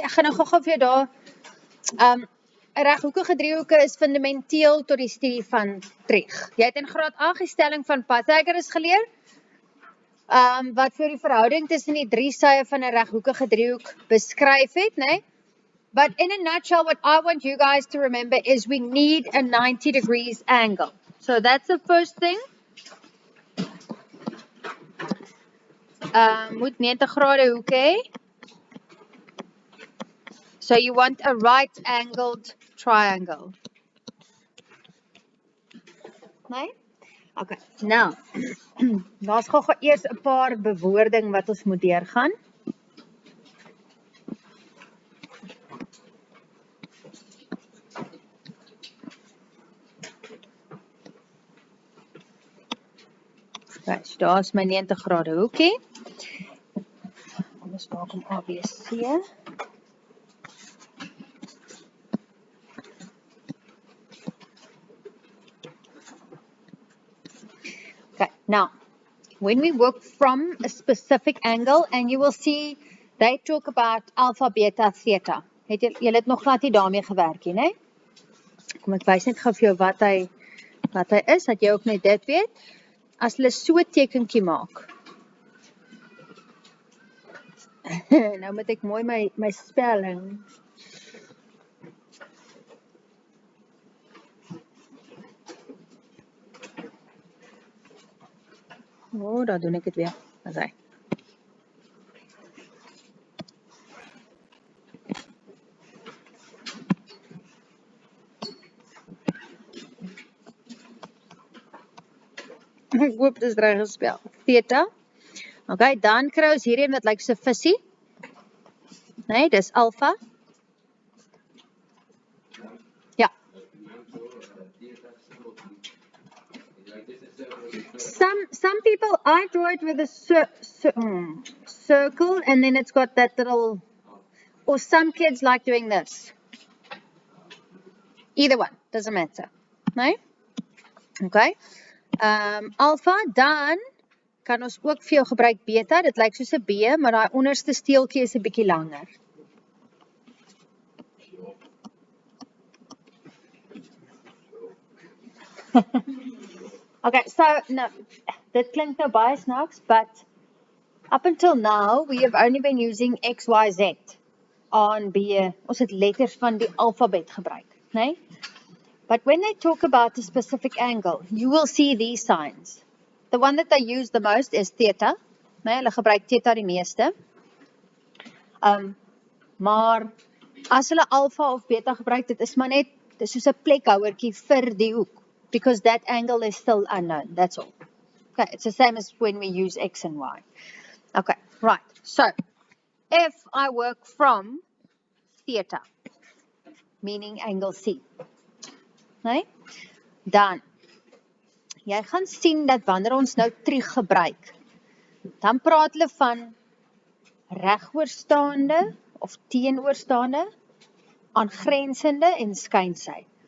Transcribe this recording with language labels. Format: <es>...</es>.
<af>Ek gaan nou gou-gou vir jou daar 'n reghoekige driehoeke is fundamenteel tot die studie van Trig. Jy het in graad 8 die stelling van Pythagoras geleer. Wat vir die verhouding tussen die drie sye van 'n reghoekige driehoek beskryf het, né?</af> <en>But in a nutshell, what I want you guys to remember is we need a 90 degrees angle. So that's the first thing.</en> <af>Moet 90 grade hoek hê.</af> <en>So you want a right angled triangle.</en> <af>Nee? Okay, nou. Daar's gou eers 'n paar bewoording wat ons moet deurgaan. Okay, so daar's my 90 grade hoekie. Ons maak hom ABC.</af> <en>Okay, now, when we work from a specific angle, and you will see they talk about alpha, beta, theta.</en> <af>Julle het nog glad nie daarmee gewerk nie, né? Kom ek wys net gou vir jou wat hy is, dat jy ook net dit weet. As hulle so 'n tekentjie maak. Nou moet ek mooi my spelling. Daar doen ek dit weer. As hy. Ek hoop dit is reg gespel. Theta. Okay, dan kry ons hierheen wat lyk so visie. Nee, dis alpha. Ja.</af> <en>Some people, I draw it with a circle and then it's got that little, or some kids like doing this. Either one, doesn't matter.</en> <af>Nee? Okay. Alpha, dan kan ons ook vir jou gebruik beta, dit lyk soos 'n B, maar daai onderste steeltjie is 'n bietjie langer.</af> <en>Okay, so no,</en> <af>dit klink nou baie snaaks,</af> <en>but up until now we have only been using X, Y, Z on B.</en> <af>Ons het letters van die alfabet gebruik, né?</af> <en>But when they talk about a specific angle, you will see these signs. The one that they use the most is theta.</en> <af>Nee, hulle gebruik theta die meeste. Maar as hulle alpha of beta gebruik, dit is maar net, dit is soos 'n plekhouertjie vir die hoek.</af> <en>Because that angle is still unknown, that's all. Okay, it's the same as when we use X and Y. Okay, right. So, if I work from theta, meaning angle C, nee?</en> <af>Dan, jy gaan sien dat wanneer ons nou trig gebruik, dan praat hulle van regoorstaande of teenoorstaande, aangrensende en skynsy.</af>